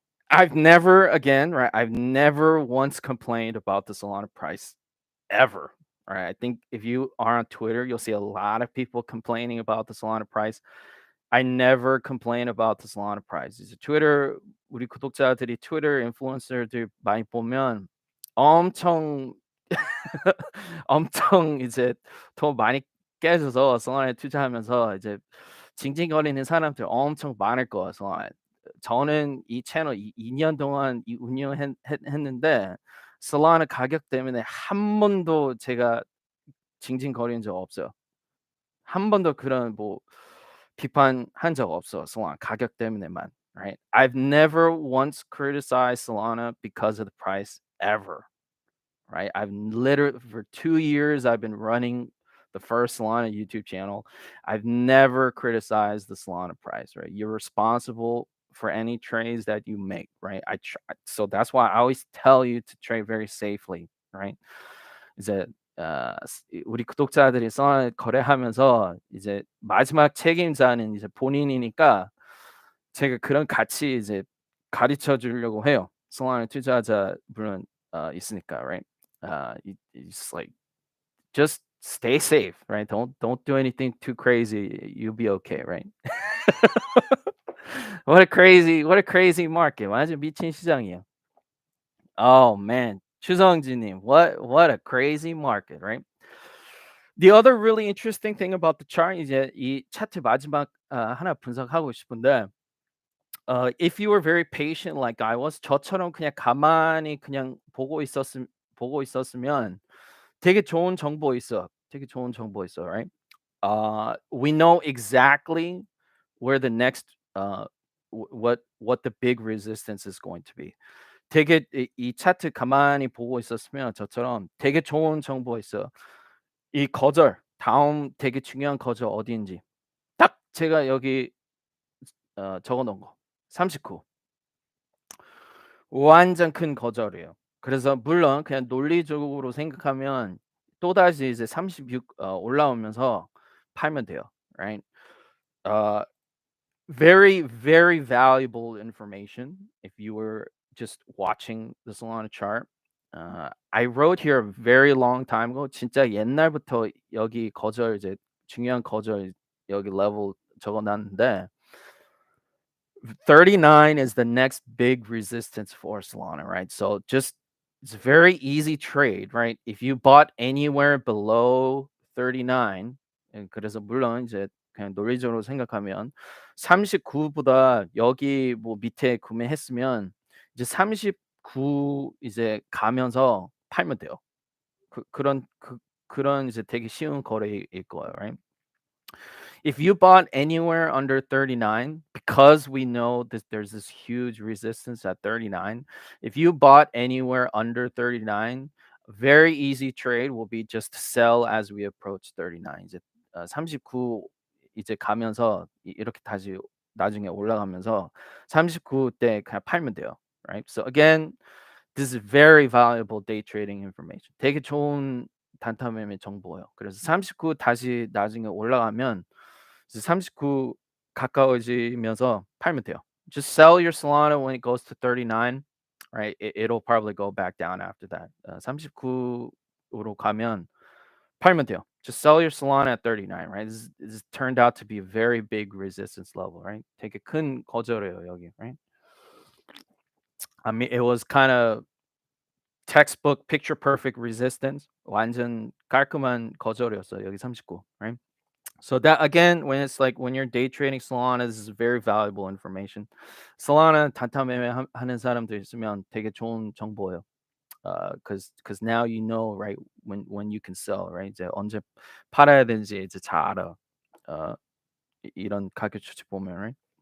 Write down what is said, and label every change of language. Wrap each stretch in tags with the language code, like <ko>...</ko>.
<en>I've never again, right? I've never once complained about the Solana price ever. Right? I think if you are on Twitter, you'll see a lot of people complaining about the Solana price. I never complain about the Solana price.</en> <ko>이제 트위터 우리 구독자들이 트위터 인플루언서들 많이 보면 엄청 엄청 이제 돈 많이 깨져서 솔라나에 투자하면서 이제 징징거리는 사람들 엄청 많을 거예요, 솔라나에. 저는 이 채널 2년 동안 했는데 솔라나 가격 때문에 한 번도 제가 징징거린 적 없어요. 한 번도 그런 뭐 비판한 적 없어. Solana 가격 때문에만.</ko> <en>Right? I've never once criticized Solana because of the price ever. Right? I've literally for 2 years I've been running the first Solana YouTube channel. I've never criticized the Solana price. Right? You're responsible for any trades that you make. Right? So that's why I always tell you to trade very safely. Right?</en> <ko>이제 우리 구독자들이 썰 거래하면서 이제 마지막 책임자는 이제 본인이니까 제가 그런 같이 이제 가르쳐 주려고 해요. solana 투자자 물론 있으니까, right?</ko> <en>It's like just stay safe, right? Don't do anything too crazy. You'll be okay, right? What a crazy market.</en> <ko>완전 미친 시장이에요.</ko> <en>Oh man, 추성진님, what a crazy market, right? The other really interesting thing about the chart</en> <ko>이제 이 차트 마지막 하나 분석하고 싶은데</ko> <en>if you were very patient like I was</en> <ko>저처럼 그냥 가만히 그냥 보고 있었으면 되게 좋은 정보 있어. 되게 좋은 정보 있어, right?</ko> <en>We know exactly where the next what the big resistance is going to be.</en> <ko>되게 이 차트 가만히 보고 있었으면 저처럼 되게 좋은 정보 있어요. 이 거절 다음 되게 중요한 거절 어디인지 딱 제가 여기 적어 놓은 거 39 완전 큰 거절이에요. 그래서 물론 그냥 논리적으로 생각하면 또다시 이제 36 올라오면서 팔면 돼요.</ko> <en>right? 어 very, very valuable information if you were just watching the Solana chart. I wrote here a very long time ago.</en> <ko>진짜 옛날부터 여기 거절 이제 중요한 거절 여기 level 적어놨는데</ko> <en>39 is the next big resistance for Solana, right? So just it's a very easy trade, right? If you bought anywhere below 39,</en> <ko>그래서 물론 이제 그냥 논리적으로 생각하면 39보다 여기 뭐 밑에 구매했으면 이제 39 이제 가면서 팔면 돼요. 그런 이제 되게 쉬운 거래일 거예요, right?</ko> <en>If you bought anywhere under 39, because we know that there's this huge resistance at 39, if you bought anywhere under 39, very easy trade will be just to sell as we approach 39.</en> <ko>이제 39 이제 가면서 이렇게 다시 나중에 올라가면서 39 때 그냥 팔면 돼요.</ko> <en>Right? So again, this is very valuable day trading information.</en> <ko>되게 좋은 단타 매매 정보예요. 그래서 39 다시 나중에 올라가면 39 가까워지면서 팔면 돼요.</ko> <en>Just sell your Solana when it goes to 39, right? It'll probably go back down after that.</en> <ko>39으로 가면 팔면 돼요.</ko> <en>Just sell your Solana at 39, right? This turned out to be a very big resistance level, right?</en> <ko>되게 큰 거절이에요, 여기, right?</ko> <en>I mean, it was kind of textbook picture perfect resistance.</en> <ko>완전 깔끔한 거절이었어요, 여기 39, right?</ko> <en>So that again, when it's like when you're day trading Solana, this is very valuable information.</en> <ko>Solana 단타 매매 하는 사람들 있으면 되게 좋은 정보예요.</ko> <en>Because now you know, right, when you can sell, right?</en> <ko>이제 언제 팔아야 되는지 이제 잘 알아. 어, 이런 가격 추측 보면, right?</ko>